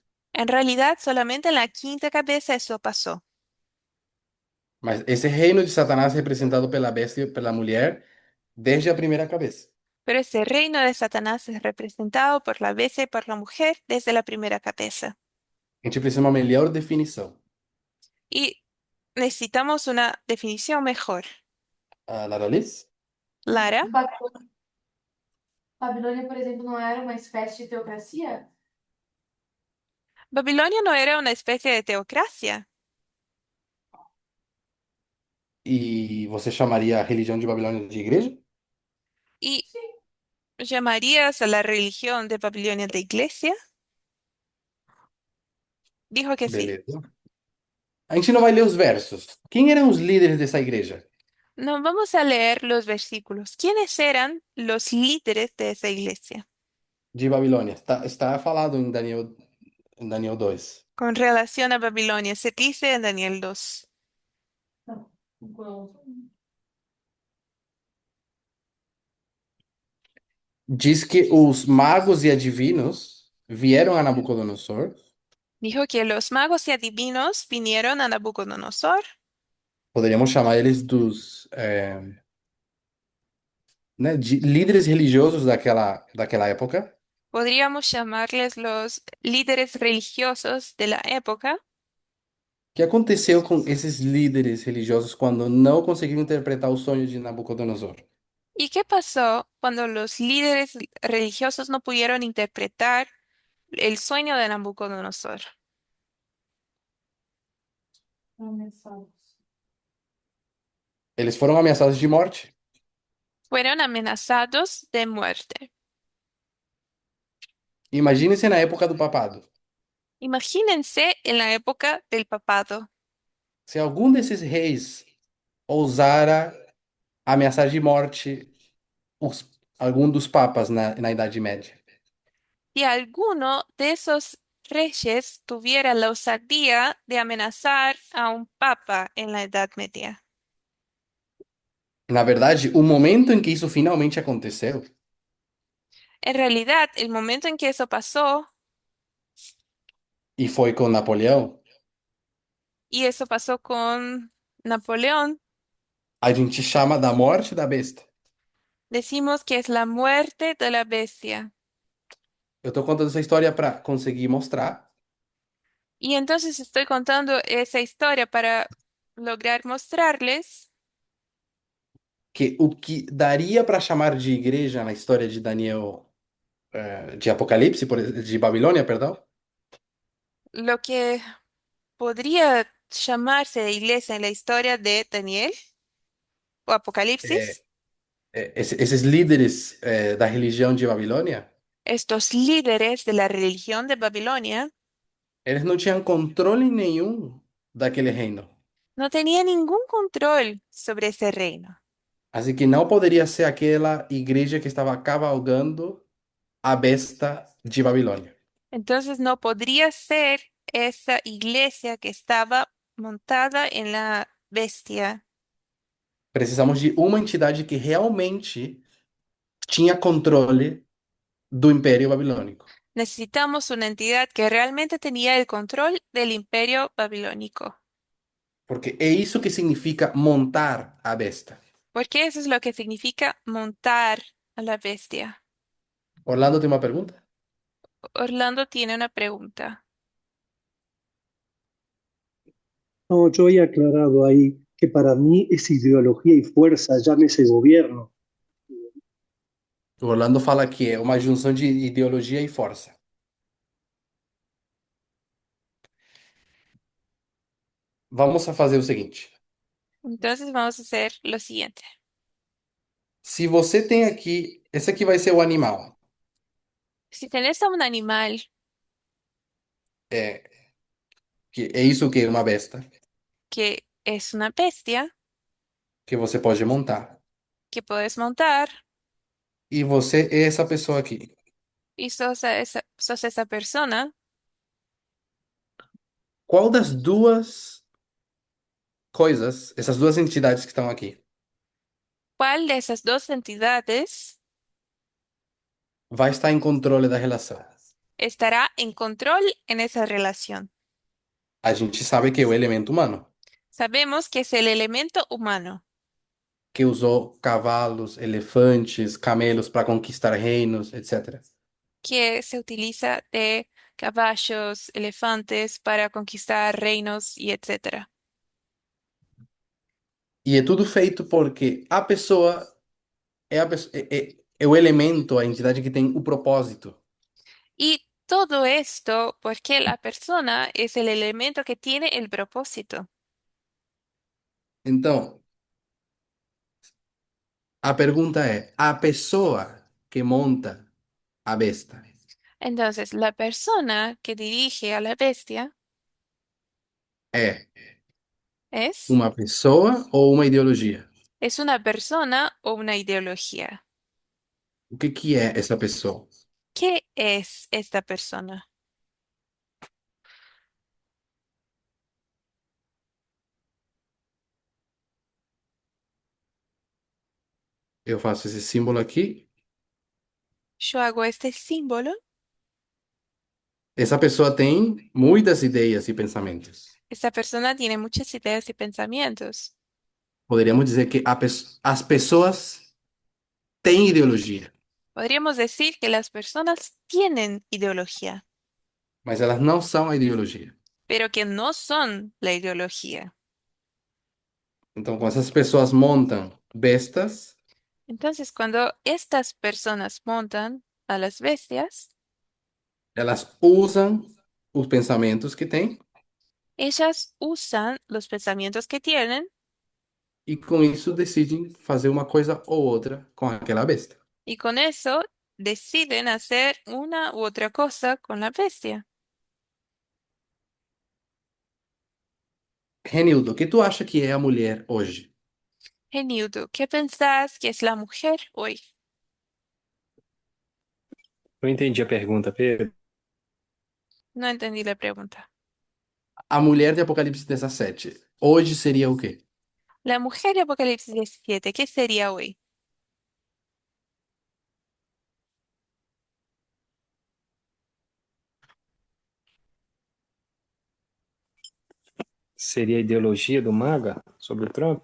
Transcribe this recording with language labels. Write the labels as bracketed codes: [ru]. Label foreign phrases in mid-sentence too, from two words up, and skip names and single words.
[es] En realidad, solamente en la quinta cabeza eso pasó. [pt] Mas esse reino de Satanás é representado pela besta e pela mulher desde a primeira cabeça. [es] Pero ese reino de Satanás es representado por la bestia y por la mujer desde la primera cabeza. [pt] A gente precisa de uma melhor definição. [es] Y necesitamos una definición mejor. Lara Liz? Lara, [pt] Babilônia, por exemplo, não era uma espécie de teocracia? [es] Babilonia no era una especie de teocracia. [pt] E você chamaria a religião de Babilônia de igreja? [es] ¿Y llamarías a la religión de Babilonia de iglesia? Dijo que sí. [pt] Beleza. A gente não vai ler os versos. Quem eram os líderes dessa igreja? [es] No, vamos a leer los versículos. ¿Quiénes eran los líderes de esa iglesia? [pt] De Babilônia. Está falado em Daniel 2. [es] Con relación a Babilonia, se dice en Daniel 2. [pt] Não. Igual. Diz que os magos e adivinos vieram a Nabucodonosor. [es] Dijo que los magos y adivinos vinieron a Nabucodonosor. [pt] Poderíamos chamar eles dos né, líderes religiosos daquela época, [es] Podríamos llamarles los líderes religiosos de la época. [pt] o que aconteceu com esses líderes religiosos quando não conseguiram interpretar o sonho de Nabucodonosor? [es] ¿Y qué pasó cuando los líderes religiosos no pudieron interpretar el sueño de Nabucodonosor? [pt] Ameaçados. Eles foram ameaçados de morte. [es] Fueron amenazados de muerte. [pt] Imagine-se na época do papado. [es] Imagínense en la época del papado. [pt] Se algum desses reis ousara ameaçar de morte algum dos papas na Idade Média. [es] Si alguno de esos reyes tuviera la osadía de amenazar a un papa en la Edad Media. [pt] Na verdade, o momento em que isso finalmente aconteceu [es] En realidad, el momento en que eso pasó, [pt] e foi com Napoleão, [es] y eso pasó con Napoleón, [pt] a gente chama da morte da besta. [es] decimos que es la muerte de la bestia. [pt] Eu tô contando essa história para conseguir mostrar [es] Y entonces estoy contando esa historia para lograr mostrarles [pt] que o que daria para chamar de igreja na história de Daniel, de Apocalipse, de Babilônia, perdão, [es] lo que podría llamarse de iglesia en la historia de Daniel o [pt] é, [es] Apocalipsis. [pt] esses líderes da religião de Babilônia, [es] Estos líderes de la religión de Babilonia [pt] eles não tinham controle nenhum daquele reino. [es] no tenían ningún control sobre ese reino. [pt] Assim que não poderia ser aquela igreja que estava cavalgando a besta de Babilônia. [es] Entonces no podría ser esa iglesia que estaba montada en la bestia. [pt] Precisamos de uma entidade que realmente tinha controle do Império Babilônico. [es] Necesitamos una entidad que realmente tenía el control del imperio babilónico, [pt] Porque é isso que significa montar a besta. [es] porque eso es lo que significa montar a la bestia. [pt] Orlando tem uma pergunta? [es] Orlando tiene una pregunta. No, yo había aclarado ahí que para mí es ideología y fuerza, llámese gobierno. [pt] O Orlando fala que é uma junção de ideologia e força. Vamos a fazer o seguinte. [es] Entonces vamos a hacer lo siguiente. [pt] Se você tem aqui, esse aqui vai ser o animal. [es] Si tenés a un animal [pt] É, que é isso que é uma besta. [es] que es una bestia [pt] que você pode montar. [es] que puedes montar [pt] E você é essa pessoa aqui. [es] y sos esa persona. [pt] Qual das duas coisas, essas duas entidades que estão aqui, [es] ¿Cuál de esas dos entidades [pt] vai estar em controle da relação? [es] estará en control en esa relación? [pt] A gente sabe que é o elemento humano, [es] Sabemos que es el elemento humano, [pt] que usou cavalos, elefantes, camelos para conquistar reinos, etc. [es] que se utiliza de caballos, elefantes para conquistar reinos y etcétera. [pt] E é tudo feito porque a pessoa é o elemento, a entidade que tem o propósito. [es] Y todo esto porque la persona es el elemento que tiene el propósito. [pt] Então, a pergunta é: a pessoa que monta a besta [es] Entonces, la persona que dirige a la bestia [pt] é [es] es, [pt] uma pessoa ou uma ideologia? [es] es una persona o una ideología. [pt] O que é essa pessoa? [es] ¿Qué es esta persona? [pt] Eu faço esse símbolo aqui. [es] Yo hago este símbolo. [pt] Essa pessoa tem muitas ideias e pensamentos. [es] Esta persona tiene muchas ideas y pensamientos. [pt] Poderíamos dizer que as pessoas têm ideologia, [es] Podríamos decir que las personas tienen ideología, [pt] mas elas não são a ideologia. [es] pero que no son la ideología. [pt] Então, quando essas pessoas montam bestas, [es] Entonces, cuando estas personas montan a las bestias, [pt] elas usam os pensamentos que têm [es] ellas usan los pensamientos que tienen [pt] e com isso decidem fazer uma coisa ou outra com aquela besta. [es] y con eso deciden hacer una u otra cosa con la bestia. [pt] Renildo, o que tu acha que é a mulher hoje? [es] Hey Newton, ¿qué pensás que es la mujer hoy? [pt] Não entendi a pergunta, Pedro. [es] No entendí la pregunta. [pt] A mulher de Apocalipse 17, hoje seria o quê? [es] La mujer de Apocalipsis 17, ¿qué sería hoy? [pt] Seria a ideologia do MAGA sobre o Trump?